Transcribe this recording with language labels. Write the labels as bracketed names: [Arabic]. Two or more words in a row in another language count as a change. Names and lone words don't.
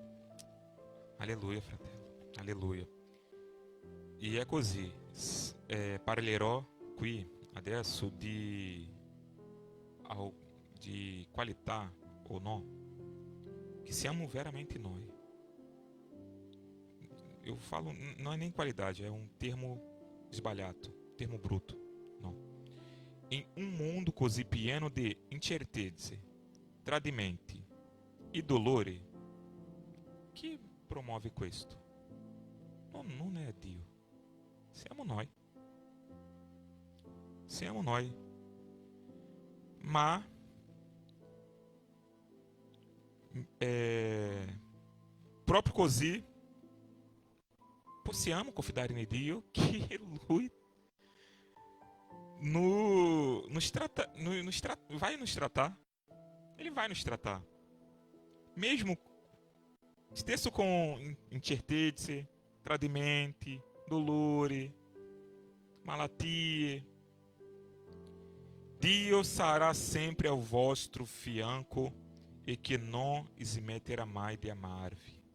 [Italian] Alleluia, fratello. Alleluia. E è così. Parlerò qui adesso di qualità o no, che siamo veramente noi. [Portuguese] Eu falo, não é nem qualidade, é um termo sbagliato, termo bruto. Não. Em um mundo [Italian] così pieno di incertezze, tradimenti e dolore, chi promuove questo? Non è Dio. Siamo noi. Siamo noi. Ma proprio così possiamo confidare in Dio che Lui [Portuguese] vai nos tratar. Ele vai nos tratar. [Italian] Mesmo stesso com incertezze, tradimenti, dolore, malattie. Dio sarà sempre ao vostro fianco e che non smetterà mai di amarvi.